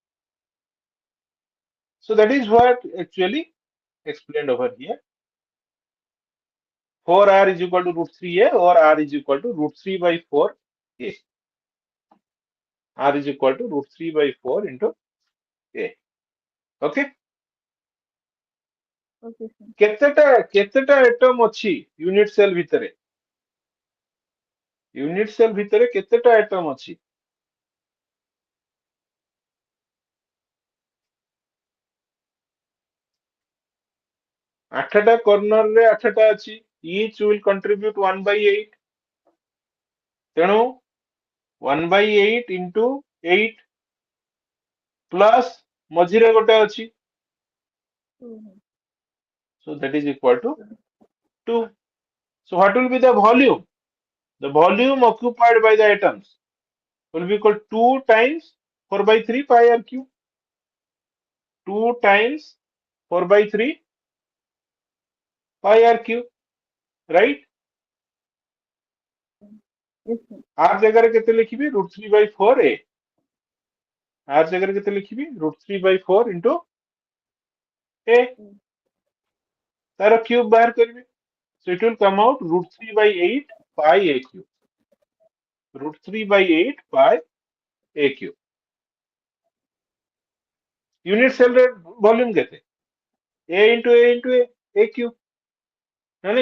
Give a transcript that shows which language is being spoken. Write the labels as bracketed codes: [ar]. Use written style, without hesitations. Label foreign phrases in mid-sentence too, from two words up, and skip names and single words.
[en] So that is what actually explained over here. 4R is equal to root 3A, or R is equal to root 3 by 4A. R is equal to root 3 by 4 into A. Okay? Okay, sir. [or] କେତେଟା atom ଅଛି [en] unit cell [or] ଭିତରେ? [en] unit cell [or] ଭିତରେ କେତେଟା atom ଅଛି? 8ଟା କର୍ଣ୍ଣର ରେ 8ଟା ଅଛି। [en] Each will contribute 1/8. ତେଣୁ 1/8 into 8, plus [or] ମଝିରେ ଗୋଟେ ଅଛି, [en] 2. so that is equal to 2. So what will be the volume? The volume occupied by the atoms will be equal to 2 times 4 by 3 pi r cube. 2 times 4 by 3 pi r cube, right? Yes, sir. [or] r ଜାଗାରେ କେତେ ଲେଖିବି? √3 by 4a. r ଜାଗାରେ କେତେ ଲେଖିବି? [en] √3 by 4 into a. Mm. [or] ତାର କ୍ୟୁବ ବାହାର କରିବି. [en] So it will come out √3 by 8 pi a cube. √3 by 8 pi a cube. Unit cell [or] ରେ volume କେତେ? [en] a into a into a cube. ନାଇଁ?